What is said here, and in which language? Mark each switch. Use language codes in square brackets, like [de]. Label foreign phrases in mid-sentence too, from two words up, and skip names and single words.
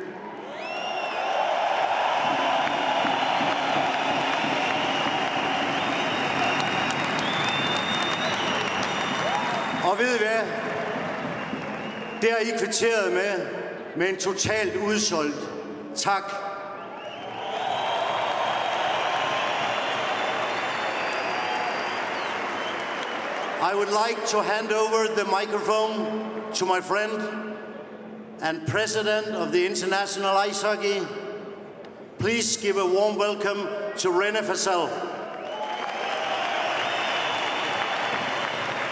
[da] Og ved I hvad? Det har I kvitteret med en totalt udsolgt tak. [en] I would like to hand over the microphone to my friend and President of the International Ice Hockey. Please give a warm welcome to René Fasel.